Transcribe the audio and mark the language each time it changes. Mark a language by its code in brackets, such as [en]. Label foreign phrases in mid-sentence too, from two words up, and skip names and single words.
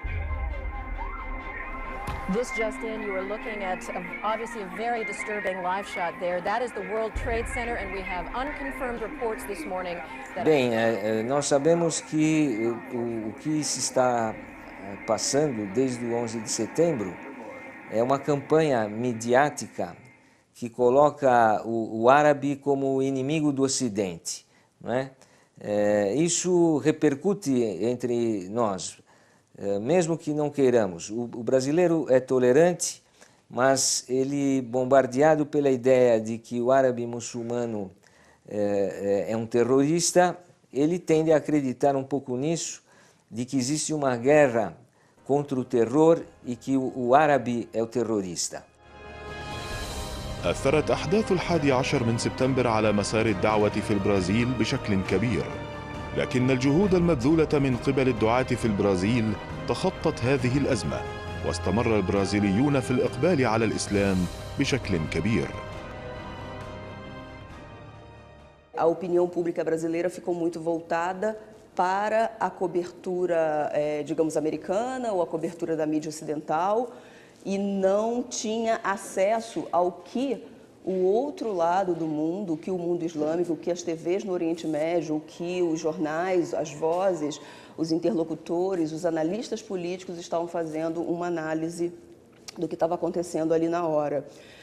[en] This just in, you are looking at obviously a very disturbing live shot there. That is the World Trade Center, and we have unconfirmed reports this morning that... [pt] Bem, nós sabemos que o que se está passando desde o 11 de setembro é uma campanha midiática que coloca o árabe como o inimigo do Ocidente, não é? Isso repercute entre nós, mesmo que não queiramos. O brasileiro é tolerante, mas ele, bombardeado pela ideia de que o árabe muçulmano é um terrorista, ele tende a acreditar um pouco nisso, de que existe uma guerra contra o terror e que o árabe é o terrorista. [ar] أثرت أحداث 11 من سبتمبر على مسار الدعوة في البرازيل بشكل كبير، لكن الجهود المبذولة من قبل الدعاة في البرازيل تخطت هذه الأزمة، واستمر البرازيليون في الإقبال على الإسلام بشكل كبير. [pt] A opinião pública brasileira ficou muito voltada para a cobertura, digamos, americana ou a cobertura da mídia ocidental, e não tinha acesso ao que o outro lado do mundo, o que o mundo islâmico, o que as TVs no Oriente Médio, o que os jornais, as vozes, os interlocutores, os analistas políticos estavam fazendo uma análise do que estava acontecendo ali na hora.